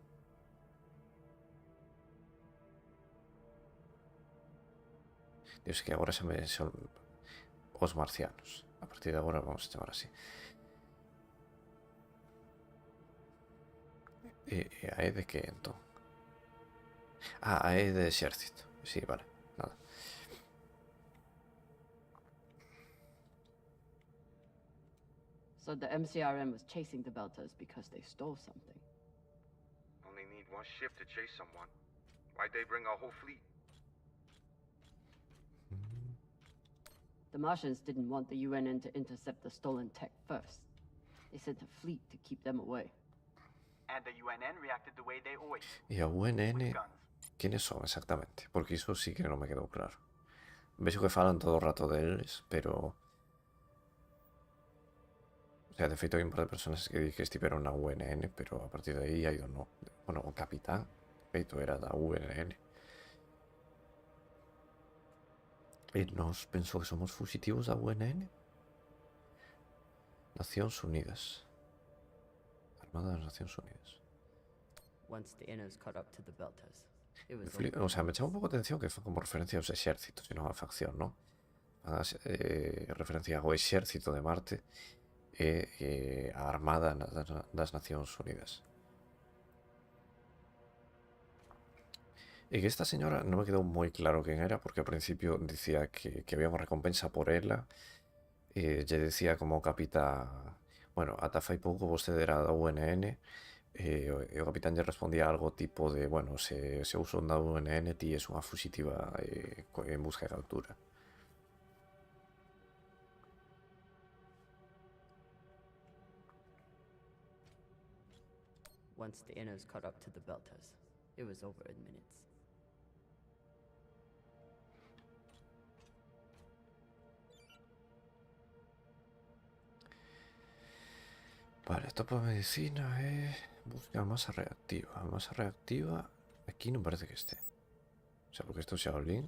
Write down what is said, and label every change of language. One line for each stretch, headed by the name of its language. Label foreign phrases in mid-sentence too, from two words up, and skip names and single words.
Galician: Dios, que agora xa me son os marcianos. A partir de agora vamos a chamar así. A E de que, entón? Ah, a E de exército. Sí, vale, nada.
English: So the MCRM was chasing the Beltas because they stole something. Only need one ship to chase someone. Why'd they bring our whole fleet? The Martians didn't want the UNN to intercept the stolen tech first. They sent a fleet to keep them away. And the UNN reacted the way they always
Galician: E a UNN,
English: with guns.
Galician: quenes son exactamente? Porque iso sí que non me quedou claro. Vexo que falan todo o rato deles, pero... O sea, de feito hai un par de personas que di que estiveron na UNN, pero a partir de aí hai o no. Bueno, o capitán, de feito, era da UNN. E nos pensou que somos fugitivos da UNN? Nacións Unidas. Armada das Nacións Unidas.
English: Once the Innos caught up to the Beltas, it was
Galician: O sea, me chama un pouco a atención que foi como referencia aos exércitos e non a facción, non? referencia ao exército de Marte e a Armada das Nacións Unidas. E que esta señora non me quedou moi claro quen era, porque ao principio dicía que había unha recompensa por ela, e lle decía como capitán, bueno, ata fai pouco vostede era da UNN, e o capitán lle respondía algo tipo de, bueno, se eu son da UNN, ti es unha fuxitiva en busca de captura.
English: Once the Innos caught up to the Beltas, it was over in minutes.
Galician: Vale, topo de medicina busca masa reactiva. A masa reactiva aquí non parece que este. O sea, porque isto é Shaolin.